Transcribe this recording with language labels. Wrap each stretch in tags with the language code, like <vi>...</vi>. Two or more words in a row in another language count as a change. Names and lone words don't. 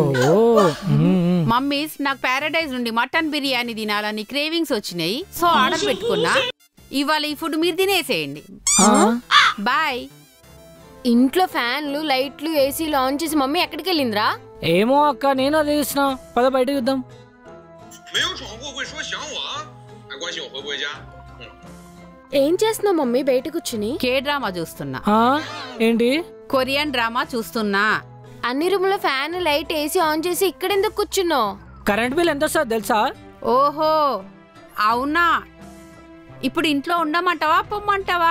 <te>మమ్మీస్, నాకు ప్యారడైజ్ నుండి మటన్ బిర్యానీ తినాలని క్రేవింగ్స్ వచ్చినాయి, సో ఆర్డర్ పెట్టుకున్నా. ఇవాళ ఈ ఫుడ్ మీరు తినేసేయండి. బాయ్. ఇంట్లో ఫ్యాన్లు లైట్లు ఏసీలు ఆన్ చేసి మమ్మీ ఎక్కడికి వెళ్ళిందిరా? ఏమో అక్క, నేను అదే చూసిన. పద బయట చూద్దాం.</te> <zh>说想我，还关心我回不回家。</zh> <te>ఏం చేస్తున్నావు మమ్మీ బయట కూర్చుని?</te> <en>K drama</en> <te>చూస్తున్నా. ఏంటి?</te> <en>Korean drama</en> <te>చూస్తున్నా. అన్ని రూమ్ లో</te> <en>fan light AC on</en> <te>చేసి ఇక్కడ ఎందుకు కూర్చున్నావు?</te> <en>current bill</en> <te>ఎంత వస్తుంది తెలుసా? ఓహో అవునా, ఇప్పుడు ఇంట్లో ఉండమంటావా పొమ్మంటావా?</te>